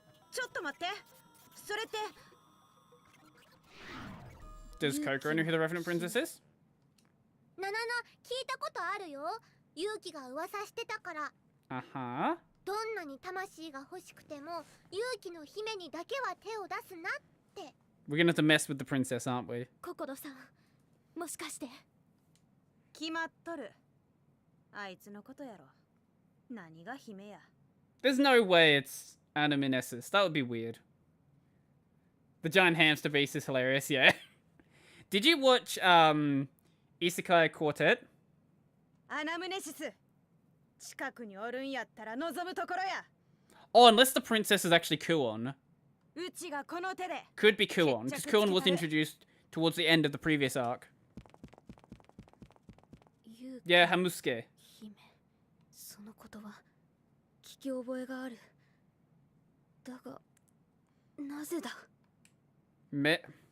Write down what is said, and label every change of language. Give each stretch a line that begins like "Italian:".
Japanese: ちょっと待ってそれって
English: Does Coco know who the Revenant Princess is?
Japanese: ななな聞いたことあるよ勇気が噂してたから Uh-huh. どんなに魂が欲しくても勇気の姫にだけは手を出すなって
English: We're gonna have to mess with the princess, aren't we?
Japanese: 心さんもしかして決まっとるあいつのことやろ何が姫や
English: There's no way it's Anaminesis. That would be weird. The giant hamster beast is hilarious, yeah. Did you watch Isekai Quartet?
Japanese: アナムネシス近くにおるんやったら望むところや
English: Oh, unless the princess is actually Kuon.
Japanese: うちがこの手で
English: Could be Kuon, because Kuon was introduced towards the end of the previous arc. Yeah, Hamusuke.
Japanese: 姫そのことは聞き覚えがあるだがなぜだ 前